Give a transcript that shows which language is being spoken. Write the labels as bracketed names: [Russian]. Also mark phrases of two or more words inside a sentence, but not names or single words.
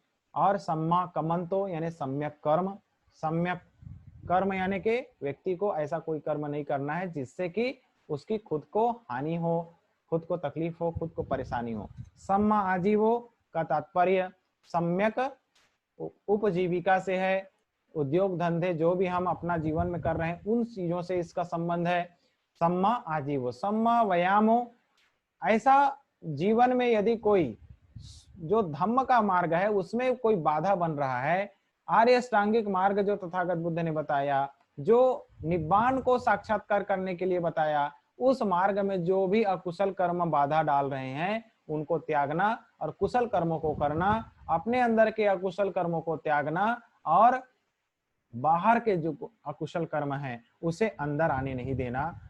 [Hindi] और [Pali] सम्मा कमंतो [Hindi] यानी सम्यक कर्म, सम्यक कर्म यानी कि व्यक्ति को ऐसा कोई कर्म नहीं करना है जिससे कि उसकी खुद को हानि हो, खुद को तकलीफ हो, खुद को परेशानी हो। [Pali] सम्मा आजीवो [Hindi] का तात्पर्य सम्यक उपजीविका से है, उद्योग धंधे जो भी हम अपना जीवन में कर रहे हैं उन चीजों से इसका संबंध है। [Pali] सम्मा आजीवो, सम्मा व्यायामो, [Hindi] ऐसा जीवन में यदि कोई जो धम्म का मार्ग है उसमें कोई बाधा बन रहा है, आर्य अष्टांगिक मार्ग जो तथागत बुद्ध ने बताया, जो निब्बान को साक्षात्कार करने के लिए बताया, उस मार्ग में जो भी अकुशल कर्म बाधा डाल रहे हैं उनको त्यागना और कुशल कर्मों को करना, अपने अंदर के अकुशल कर्मों को त्यागना और बाहर के जो अकुशल कर्म है उसे अंदर आने नहीं देना।